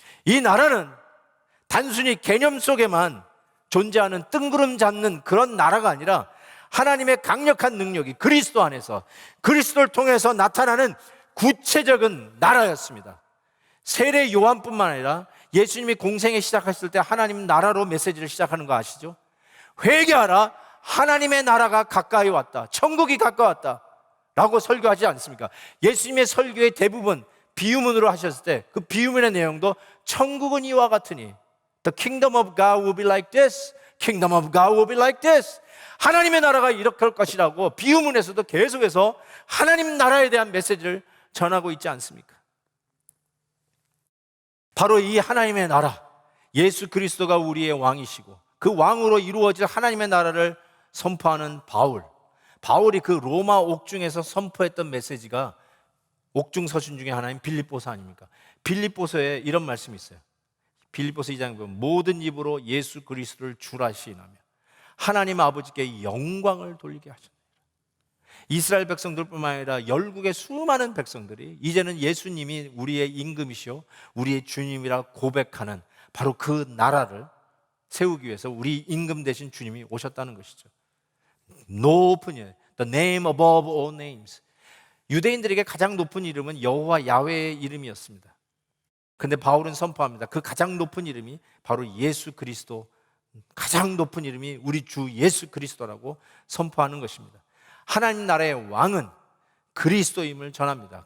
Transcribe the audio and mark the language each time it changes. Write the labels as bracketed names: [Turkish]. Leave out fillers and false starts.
[Korean] 이 나라는 단순히 개념 속에만 존재하는 뜬구름 잡는 그런 나라가 아니라 하나님의 강력한 능력이 그리스도 안에서 그리스도를 통해서 나타나는 구체적인 나라였습니다. 세례 요한뿐만 아니라 예수님이 공생에 시작하실 때 하나님 나라로 메시지를 시작하는 거 아시죠? 회개하라, 하나님의 나라가 가까이 왔다, 천국이 가까웠다 라고 설교하지 않습니까? 예수님의 설교의 대부분 비유문으로 하셨을 때 그 비유문의 내용도 천국은 이와 같으니 [English] The kingdom of God will be like this, kingdom of God will be like this. [Korean] 하나님의 나라가 이렇게 할 것이라고 비유문에서도 계속해서 하나님 나라에 대한 메시지를 전하고 있지 않습니까? 바로 이 하나님의 나라, 예수 그리스도가 우리의 왕이시고 그 왕으로 이루어질 하나님의 나라를 선포하는 바울이 그 로마 옥중에서 선포했던 메시지가 옥중 서신 중에 하나인 빌립보서 아닙니까? 빌립보서에 이런 말씀이 있어요. 빌립보서 2장에 보면 모든 입으로 예수 그리스도를 주라 시인하며 하나님 아버지께 영광을 돌리게 하셨다. 이스라엘 백성들뿐만 아니라 열국의 수많은 백성들이 이제는 예수님이 우리의 임금이시오 우리의 주님이라 고백하는 바로 그 나라를 세우기 위해서 우리 임금 되신 주님이 오셨다는 것이죠. 높은 이름, [English] the name above all names. [Korean] 유대인들에게 가장 높은 이름은 여호와 야훼의 이름이었습니다. 근데 바울은 선포합니다. 그 가장 높은 이름이 바로 예수 그리스도, 가장 높은 이름이 우리 주 예수 그리스도라고 선포하는 것입니다. 하나님 나라의 왕은 그리스도임을 전합니다.